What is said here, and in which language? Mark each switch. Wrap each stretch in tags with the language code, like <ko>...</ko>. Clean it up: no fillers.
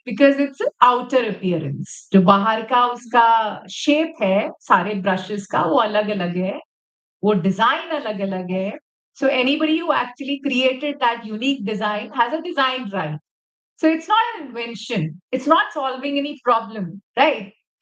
<en>Because it's an outer appearance.</en> <hi>जो बाहर का उसका shape है, सारे brushes का वो अलग अलग है, वो design अलग अलग है.</hi> <en>So anybody who actually created that unique design has a design right. So it's not an invention. It's not solving any problem, right?</en>